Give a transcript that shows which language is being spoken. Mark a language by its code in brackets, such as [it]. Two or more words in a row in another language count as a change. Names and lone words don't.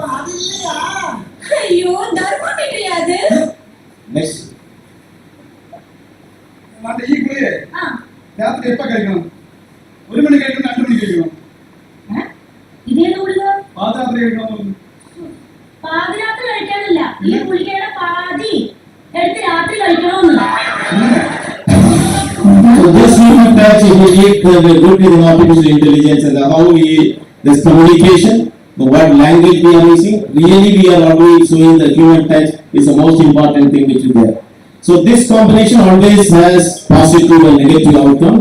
[en] Next. [ta] அந்த ஈக்குலே ராத்திரி எப்ப கிடைக்கும்? 1 மணி கிடைக்கும், 2 மணி கிடைக்கும். இதே நூல்ல பாதராத்திரி கிடைக்கும். [ml] പാതിരാത്രി കഴിക്കാനില്ല, ഈ ഗുളികയുടെ പാതി എടുത്ത് രാത്രി കഴിക്കണമെന്നില്ല. [en] So this human touch, if we need the good with artificial intelligence and how this communication, what language we are using, really we are always showing the human touch is the most important thing which is there. So this combination always has positive and negative outcome.